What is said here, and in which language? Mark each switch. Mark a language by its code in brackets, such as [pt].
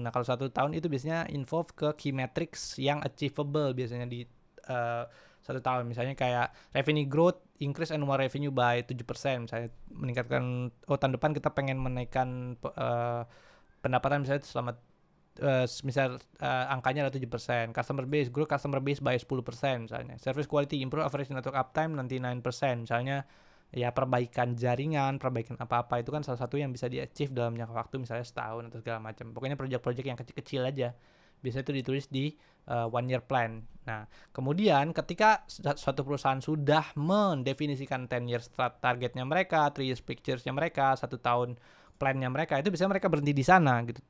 [id] Nah, kalau 1 tahun itu biasanya involve ke key metrics yang achievable biasanya di 1 tahun. Misalnya kayak [en] revenue growth, increase annual revenue by 7%. [id] Misalnya meningkatkan, tahun depan kita pengen menaikkan pendapatan misalnya selama misal angkanya adalah 7%. [en] Customer base, grow customer base by 10% [id] misalnya. [en] Service quality, improve average network uptime 99%. [id] Misalnya ya perbaikan jaringan, perbaikan apa-apa itu kan salah satu yang bisa di-achieve dalam jangka waktu misalnya setahun atau segala macam. Pokoknya project-project yang kecil-kecil aja. Biasanya itu ditulis di 1 year plan. Nah, kemudian ketika suatu perusahaan sudah mendefinisikan 10 years targetnya mereka, 3 years pictures-nya mereka, 1 tahun plan-nya mereka, itu biasanya mereka berhenti di sana gitu.